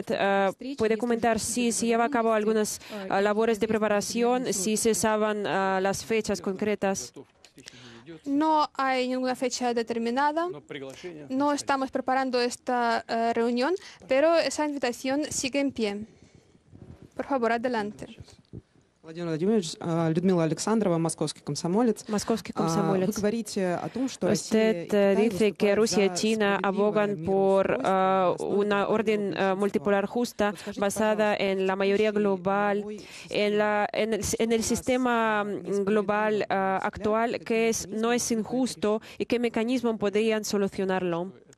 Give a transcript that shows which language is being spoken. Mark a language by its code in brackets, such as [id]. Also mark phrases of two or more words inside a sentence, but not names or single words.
[es] ¿Puede comentar si se lleva a cabo algunas labores de preparación, si se saben las fechas concretas? No hay ninguna fecha determinada. No estamos preparando esta reunión, pero esa invitación sigue en pie. Por favor, adelante. [ru] Владимир Владимирович, Людмила Александрова, московский комсомолец. Moscowski комсомолец. Вы говорите о том, что [es] Usted dice que Rusia y China abogan por una orden multipolar justa basada en la mayoría global, en el sistema global actual, que no es injusto y qué mecanismos podrían solucionarlo.